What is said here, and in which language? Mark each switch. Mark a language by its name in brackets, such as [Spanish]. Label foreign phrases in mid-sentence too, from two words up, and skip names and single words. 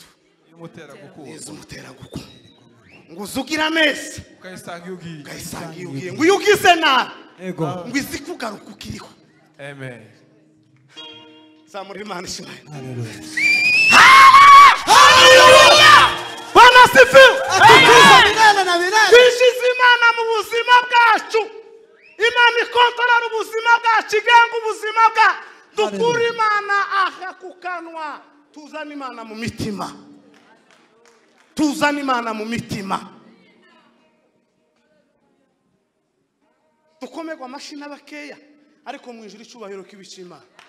[Kinyarwanda] Imutera gukunda. izumutera gukunda, ngo uzugira neza Ukayisanga iyo ugiye. ukayisanga iyo ugiye, ngo iyo ugize nabi Ego. ngo izi kugaruka ukiriho. Amen. Zamura Imana ishimwe. Haleluya. [Swahili] Bwana sifiwe. Atukuza milele na milele. [Kinyarwanda] Twishize Imana mu buzima bwacu. Imana ikontorora ubuzima bwacu, igenga ubuzima bwa. Dukura Imana aha ku kanwa, tuzana Imana mu mitima. Tuzana Imana mu mitima. Dukomerwa amashyi n'abakeya ariko mu ijuru icyubahiro kibica Imana.